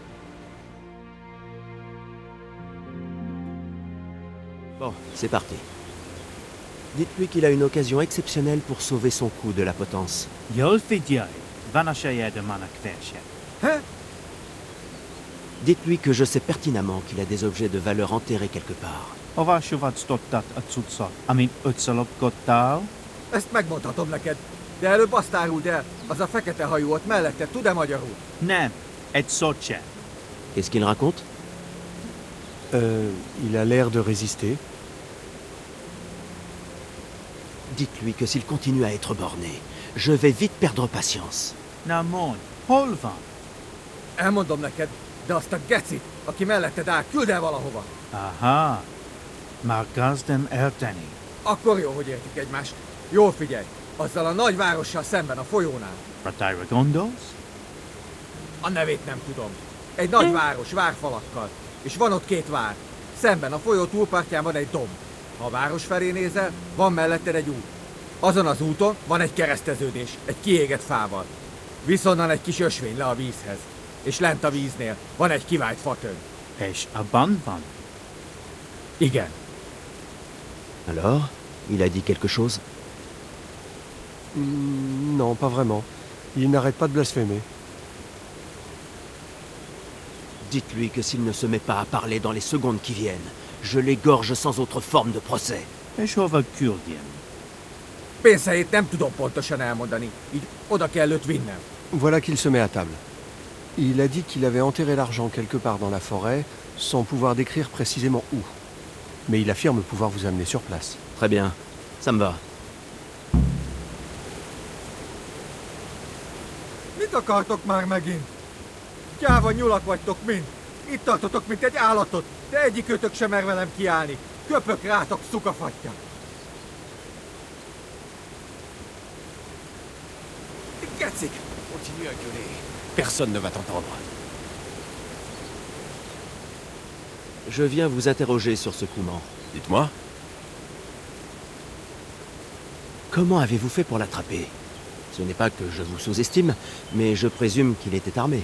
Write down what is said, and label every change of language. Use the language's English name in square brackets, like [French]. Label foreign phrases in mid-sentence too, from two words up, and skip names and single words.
[French] Bon, c'est parti. Dites-lui qu'il a une occasion exceptionnelle pour sauver son coup de la potence. Dites-lui que je sais pertinemment qu'il a des objets de valeur enterrés quelque part. [Hungarian] Ezt megmondhatom neked, de előbb azt áruld el, az a fekete hajú ott mellette tud-e magyarul? Nem, egy szót sem. [French] Qu'est-ce qu'il raconte? Il a l'air de résister. Dites-lui que s'il continue à être borné, je vais vite perdre patience. [Hungarian] Nem mond, hol van? Elmondom neked, De azt a gecit, aki melletted áll, küld el valahova. Aha. Már kezdem érteni. Akkor jó, hogy értjük egymást. Jól figyelj, azzal a nagy várossal szemben a folyónál. Ratályra gondolsz? A nevét nem tudom. Egy nagy város, várfalakkal. És van ott 2 vár. Szemben a folyó túlpartján van egy domb. Ha a város felé nézel, van melletted egy út. Azon az úton van egy kereszteződés, egy kiégett fával. Viszonnan egy kis ösvény le a vízhez. És lent a víznél van egy kivált fatöng. És abban van? Igen. [French] Alors, il a dit quelque chose? Non, pas vraiment. Il n'arrête pas de blasphémer. Dites-lui que s'il ne se met pas à parler dans les secondes qui viennent, je l'égorge sans autre forme de procès. [Hungarian] És hova küldjem? Pénzhelyét nem tudom pontosan elmondani. Így oda kell őt vinnem. [French] Voilà qu'il se met à table. Il a dit qu'il avait enterré l'argent quelque part dans la forêt, sans pouvoir décrire précisément où. Mais il affirme pouvoir vous amener sur place. Très bien, ça me va. [Hungarian] Mit akartok már megint? Gyáva nyulak vagytok mind. Itt tartotok, mint egy állatot, de egyikőtök sem mer velem kiállni. Köpök rátok, szukafatja. Gecik! [French] Continue à gueuler. Personne ne va t'entendre. Je viens vous interroger sur ce Kouman. Dites-moi. Comment avez-vous fait pour l'attraper? Ce n'est pas que je vous sous-estime, mais je présume qu'il était armé.